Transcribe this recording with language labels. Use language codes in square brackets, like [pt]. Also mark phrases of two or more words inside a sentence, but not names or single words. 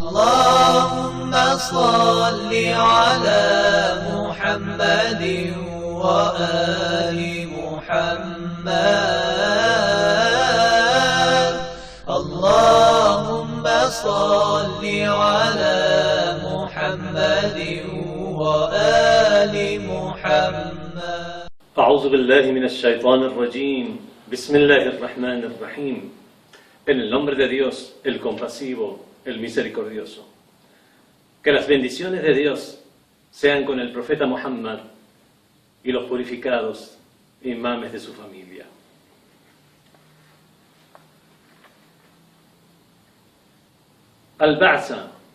[ar] اللهم صل على محمد وآل محمد اللهم صل على محمد وآل محمد. أعوذ بالله من الشيطان الرجيم. بسم الله الرحمن الرحيم. [es] En el nombre de Dios, el compasivo, el misericordioso. Que las bendiciones de Dios sean con el profeta Muhammad y los purificados imames de su familia. Al-Ba'sa.